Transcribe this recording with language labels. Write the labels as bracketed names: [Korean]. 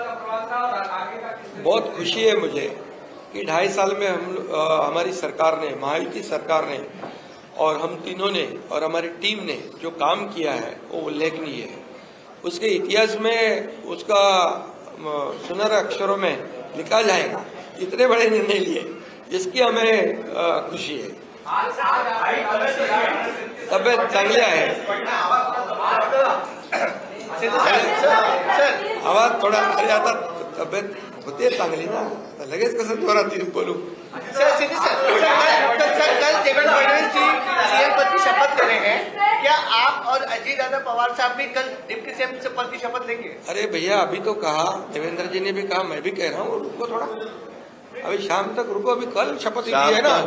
[Hindi] बहुत खुशी है मुझे कि 2.5 साल में हमारी सरकार ने, महायुति सरकार ने और हम तीनों ने और हमारी टीम ने जो काम किया है वो उल्लेखनीय है। उसके इतिहास में उसका सुनहरे अक्षरों में लिखा जाएगा। इतने बड़े निर्णय लिए जिसकी हमें खुशी है। [Marathi] तब्येत चांगली आहे, आवाज थोडा, अरे आता तब्येत होते चांगली ना, लगेच कसं जोरात बोलू। [Hindi] सर, कल देवेंद्र फडणवीस जी सीएम पद की शपथ करेंगे, क्या आप और अजीत दादा पवार साहब भी कल डिप्टी सीएम पद की शपथ लेंगे? अरे भैया, अभी तो कहा, देवेंद्र जी ने भी कहा, मैं भी कह रहा हूँ, रुको थोड़ा, अभी शाम तक रुको, अभी कल शपथ ली है ना,